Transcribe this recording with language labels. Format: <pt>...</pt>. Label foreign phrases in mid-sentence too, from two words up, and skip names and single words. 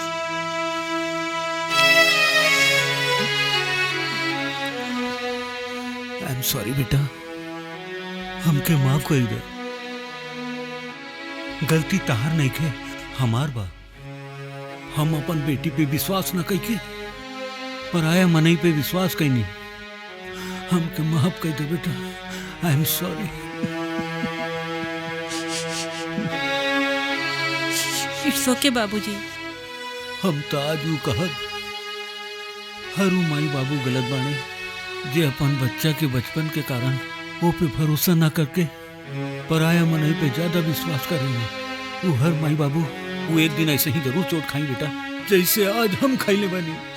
<en>I am sorry</en> <bho>बेटा, हमके माफ कर दे। गलती तहार नहीं के, हमार बा। हम अपन बेटी पे विश्वास न कइके पराया मनई पे विश्वास कइनी। हमके माफ कर दे बेटा।</bho> <en>I am sorry. it's okay बाबूजी।</en> <bho>हम तो आज ऊ कहब हर माई बाबू गलत बाने जे अपन बच्चा के बचपन के कारण वो पे भरोसा ना करके पराया मनई पे ज्यादा विश्वास करेंगे। वो हर माई बाबू वो एक दिन ऐसे ही जरूर चोट खाई बेटा, जैसे आज हम खाइले बानी।</bho>